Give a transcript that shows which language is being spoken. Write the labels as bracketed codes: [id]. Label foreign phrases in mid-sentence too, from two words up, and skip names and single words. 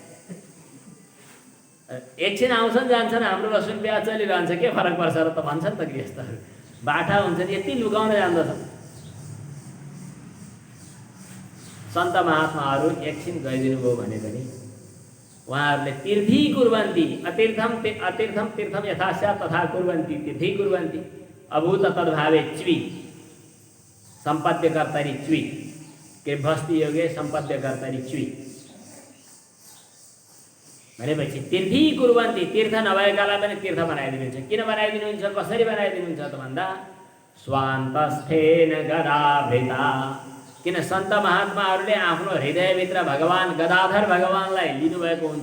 [ne] एकछिन आउँछन् जान्छन्, हाम्रो लसुन प्याज चलिरहन्छ, के फरक पर्छ र त भन्छन् त गृहस्थहरू। बाठा हुन्छन्, यति लुकाउन जान्दछन्। सन्त महात्माहरू एकछिन गइदिनु भयो भने पनि उहाँहरूले [sa] तीर्थी कुर्वन्ती, अतीर्थम तीर्थम यथास्यात् तथा कुर्वन्ती, तीर्थी कुर्वन्ती, अभूत तद्भावे च्वी, सम्पद्य कर्तरी च्वी, के भस्ती योगे सम्पद्य कर्तरी च्वी भनेपछि तीर्थी कुर्वन्ती, [ne] तीर्थ नभएकालाई पनि तीर्थ बनाइदिनुहुन्छ। किन बनाइदिनुहुन्छ, कसरी बनाइदिनुहुन्छ त भन्दा [sa] स्वान्तस्थेन गदाभृता, [ne] किन सन्त महात्माहरूले आफ्नो हृदयभित्र भगवान गदाधर भगवानलाई लिनुभएको हुन्छ।